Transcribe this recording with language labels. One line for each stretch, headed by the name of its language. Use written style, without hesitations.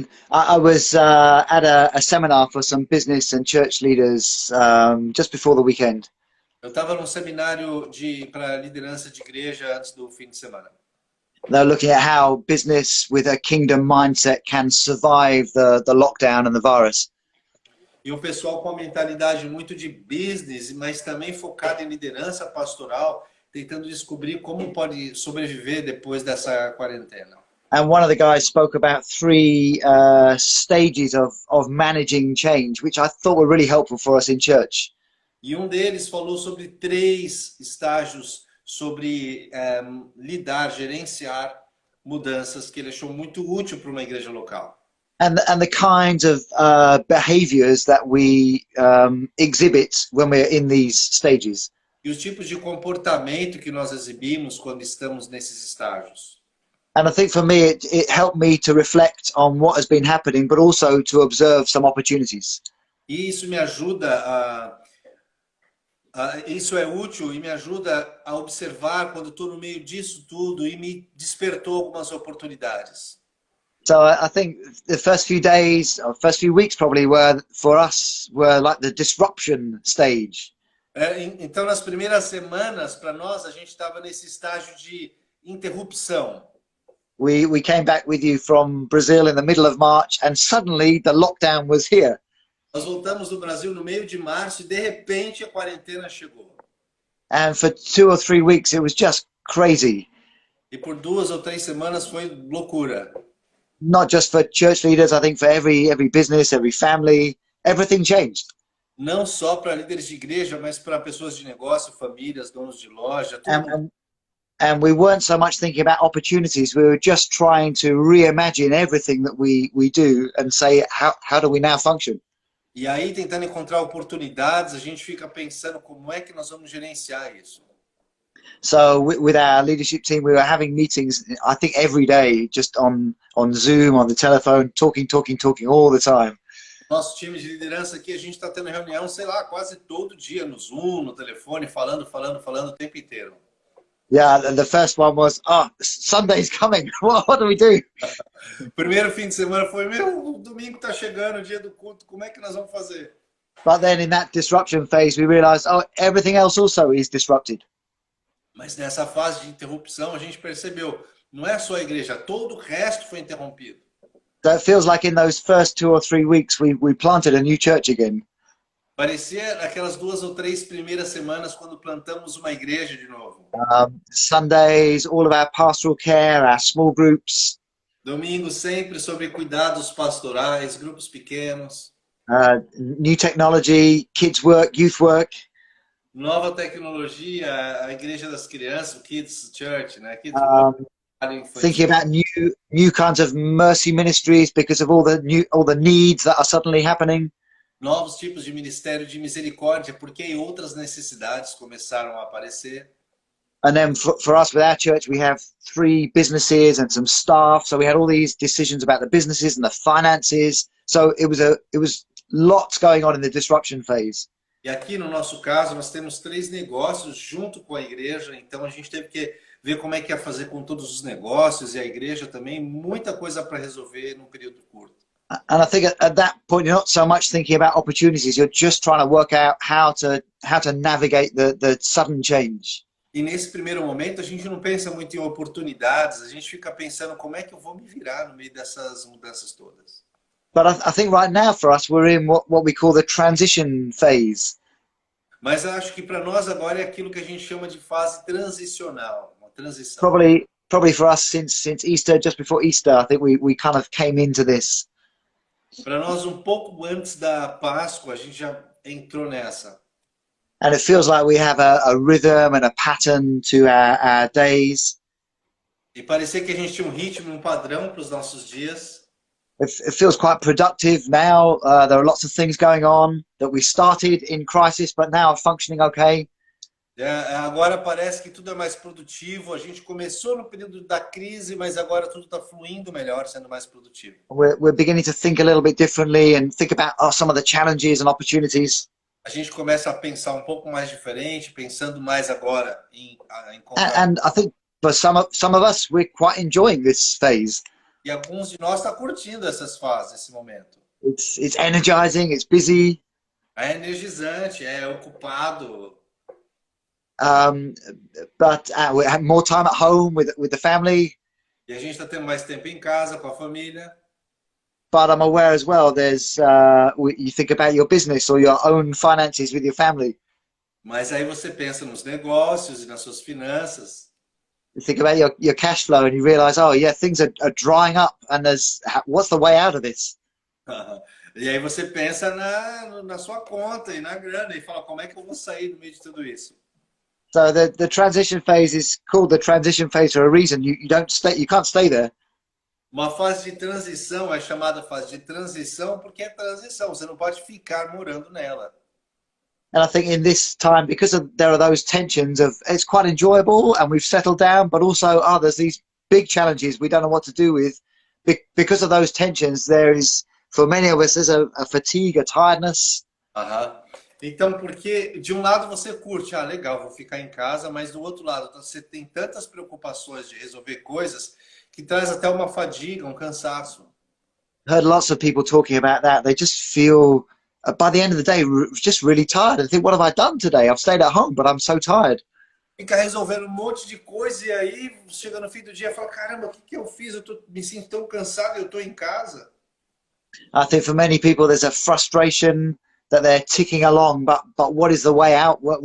English: I was at a seminar for some business and church leaders just before the weekend.
Portuguese: Eu estava num seminário para liderança de igreja antes do fim de semana.
English: They're looking at how business with a kingdom mindset can survive the lockdown and the virus.
Portuguese: E o pessoal com uma mentalidade muito de business, mas também focado em liderança pastoral, tentando descobrir como pode sobreviver depois dessa quarentena.
English: And one of the guys spoke about 3 stages of managing change, which I thought were really helpful for us in church.
Portuguese: E um deles falou sobre 3 estágios sobre lidar, gerenciar mudanças, que ele achou muito útil para uma igreja local.
English: And the kinds of behaviors that we exhibit when we're in these stages.
Portuguese: E os tipos de comportamento que nós exibimos quando estamos nesses estágios.
English: And I think for me, it helped me to reflect on what has been happening, but also to observe some opportunities.
Portuguese: E isso me ajuda isso é útil e me ajuda a observar quando estou no meio disso tudo e me despertou algumas oportunidades.
English: So I think the first few days, or first few weeks probably, for us were like the disruption stage.
Portuguese: Então, nas primeiras semanas, para nós, a gente estava nesse estágio de interrupção.
English: We came back with you from Brazil in the middle of March, and suddenly the lockdown was here.
Portuguese: Nós voltamos do Brasil no meio de março e de repente a quarentena chegou.
English: And for 2 or 3 weeks it was just crazy.
Portuguese: E por 2 ou 3 semanas foi loucura.
English: Not just for church leaders, I think for every business, every family, everything changed.
Portuguese: Não só para líderes de igreja, mas para pessoas de negócio, famílias, donos de loja, tudo.
English: and we weren't so much thinking about opportunities. We were just trying to reimagine everything that we do and say, how do we now function?
Portuguese: E aí, tentando encontrar oportunidades, a gente fica pensando como é que nós vamos gerenciar isso.
English: So with our leadership team, we were having meetings, I think every day, just on Zoom, on the telephone, talking all the time.
Portuguese: Nosso time de liderança aqui, a gente está tendo reunião, sei lá, quase todo dia no Zoom, no telefone, falando o tempo inteiro.
English: Yeah, the first one was, Sunday's coming. What do we do?
Portuguese: Primeiro fim de semana foi, o domingo está chegando, o dia do culto, como é que nós vamos fazer?
English: But then in that disruption phase, we realized, everything else also is disrupted.
Portuguese: Mas nessa fase de interrupção, a gente percebeu, não é só a igreja, todo o resto foi interrompido.
English: So it feels like in those first 2 or 3 weeks, we planted a new church again.
Portuguese: Parecia naquelas 2 ou 3 primeiras semanas quando plantamos uma igreja de novo.
English: Sundays, all of our pastoral care, our small groups.
Portuguese: Domingo sempre sobre cuidados pastorais, grupos pequenos.
English: New technology, kids work, youth work.
Portuguese: Nova tecnologia, a igreja das crianças, Kids Church, né?
English: Kids work, thinking about new kinds of mercy ministries because of all the needs that are suddenly happening.
Portuguese: Novos tipos de ministério de misericórdia, porque outras necessidades começaram a aparecer.
English: And then for us with our church, we have 3 businesses and some staff. So we had all these decisions about the businesses and the finances. So it was lots going on in the disruption phase.
Portuguese: E aqui no nosso caso, nós temos 3 negócios junto com a igreja, então a gente teve que ver como é que ia fazer com todos os negócios e a igreja também, muita coisa para resolver num período curto.
English: And I think at that point, you're not so much thinking about opportunities, you're just trying to work out how to navigate the sudden change.
Portuguese: E nesse primeiro momento, a gente não pensa muito em oportunidades, a gente fica pensando como é que eu vou me virar no meio dessas mudanças todas.
English: But I think right now for us, we're in what we call the transition phase.
Portuguese: Mas eu acho que para nós agora é aquilo que a gente chama de fase transicional, uma transição.
English: Probably for us since Easter, just before Easter, I think we kind of came into this.
Portuguese: Para nós um pouco antes da Páscoa, a gente já entrou nessa.
English: And it feels like we have a rhythm and a pattern to our days.
Portuguese: E parecia que a gente tinha um ritmo, um padrão para os nossos dias.
English: It feels quite productive now. There are lots of things going on that we started in crisis, but now are functioning okay.
Portuguese: Agora parece que tudo é mais produtivo. A gente começou no período da crise, mas agora tudo está fluindo melhor, sendo mais produtivo.
English: We're beginning to think a little bit differently and think about some of the challenges and opportunities.
Portuguese: A gente começa a pensar um pouco mais diferente, pensando mais agora em
English: And I think for some of us, we're quite enjoying this phase.
Portuguese: E alguns de nós estão curtindo essas fases, esse momento.
English: It's energizing, it's busy.
Portuguese: É energizante, é ocupado.
English: But we have more time at home with the family.
Portuguese: E a gente está tendo mais tempo em casa com a família.
English: But I'm aware as well, there's you think about your business or your own finances with your family.
Portuguese: Mas aí você pensa nos negócios e nas suas finanças.
English: You think about your cash flow and you realize, things are drying up and what's the way out of this?
Portuguese: E aí você pensa na sua conta e na grana e fala, como é que eu vou sair do meio de tudo isso?
English: So the transition phase is called the transition phase for a reason. You can't stay there.
Portuguese: Uma fase de transição é chamada fase de transição porque é transição, você não pode ficar morando nela.
English: And I think in this time, because there are those tensions of it's quite enjoyable and we've settled down, but also there's these big challenges we don't know what to do with. Because of those tensions, there is, for many of us, there's a fatigue, a tiredness.
Portuguese: Então, porque de um lado você curte, legal, vou ficar em casa, mas do outro lado você tem tantas preocupações de resolver coisas que traz até uma fadiga, um cansaço.
English: Heard lots of people talking about that. They just feel, by the end of the day, just really tired and think, what have I done today? I've stayed at home, but I'm so tired.
Portuguese: Fica resolvendo um monte de coisa e aí chega no fim do dia e fala, caramba, o que eu fiz? Me sinto tão cansado e eu estou em casa.
English: I think for many people there's a frustration that they're ticking along, but what is the way out?